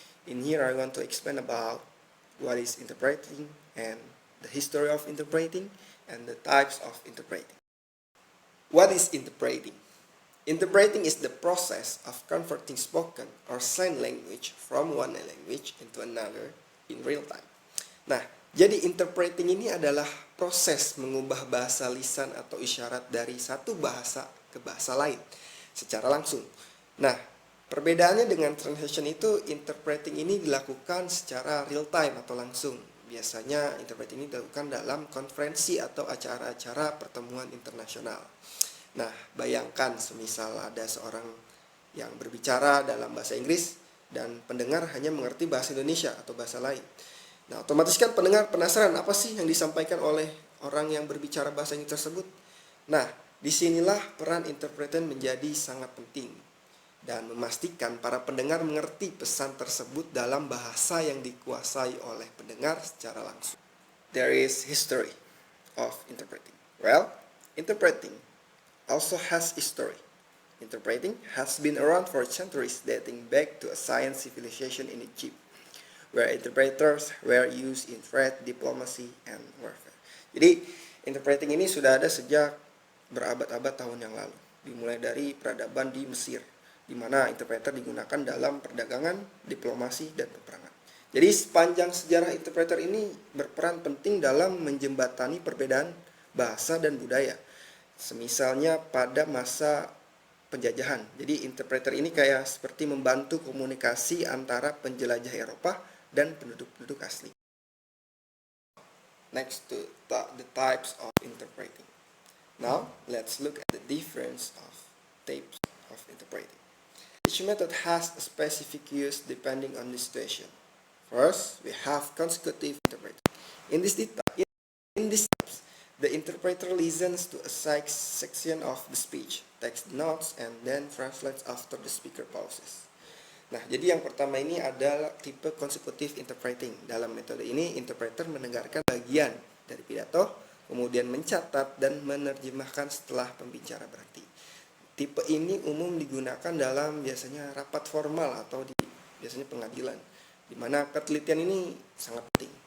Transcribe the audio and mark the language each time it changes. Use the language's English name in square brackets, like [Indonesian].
[English] In here I want to explain about what is interpreting and the history of interpreting and the types of interpreting. What is interpreting? Interpreting is the process of converting spoken or sign language from one language into another in real time. [Indonesian] Nah, jadi interpreting ini adalah proses mengubah bahasa lisan atau isyarat dari satu bahasa ke bahasa lain secara langsung. Nah, perbedaannya dengan translation itu, interpreting ini dilakukan secara real time atau langsung. Biasanya interpreting ini dilakukan dalam konferensi atau acara-acara pertemuan internasional. Nah, bayangkan semisal ada seorang yang berbicara dalam bahasa Inggris dan pendengar hanya mengerti bahasa Indonesia atau bahasa lain. Nah, otomatis kan pendengar penasaran apa sih yang disampaikan oleh orang yang berbicara bahasa Inggris tersebut. Nah, disinilah peran interpreter menjadi sangat penting dan memastikan para pendengar mengerti pesan tersebut dalam bahasa yang dikuasai oleh pendengar secara langsung. [English] There is history of interpreting. Well, interpreting also has history. Interpreting has been around for centuries, dating back to a science civilization in Egypt, where interpreters were used in trade, diplomacy, and warfare. [Indonesian] Jadi, interpreting ini sudah ada sejak berabad-abad tahun yang lalu. Dimulai dari peradaban di Mesir, di mana interpreter digunakan dalam perdagangan, diplomasi, dan peperangan. Jadi, sepanjang sejarah interpreter ini berperan penting dalam menjembatani perbedaan bahasa dan budaya. Semisalnya pada masa penjajahan. Jadi, interpreter ini kayak seperti membantu komunikasi antara penjelajah Eropa dan penduduk-penduduk asli. [English] Next to the types of interpreting. Now, let's look at the difference of types of interpreting. Each method has a specific use depending on the situation. First, we have consecutive interpreting. In this types, the interpreter listens to a section of the speech, takes notes, and then translates after the speaker pauses. [Indonesian] Nah, jadi yang pertama ini adalah tipe consecutive interpreting. Dalam metode ini, interpreter mendengarkan bagian dari pidato, kemudian mencatat dan menerjemahkan setelah pembicara berhenti. Tipe ini umum digunakan dalam biasanya rapat formal atau biasanya pengadilan, di mana ketelitian ini sangat penting.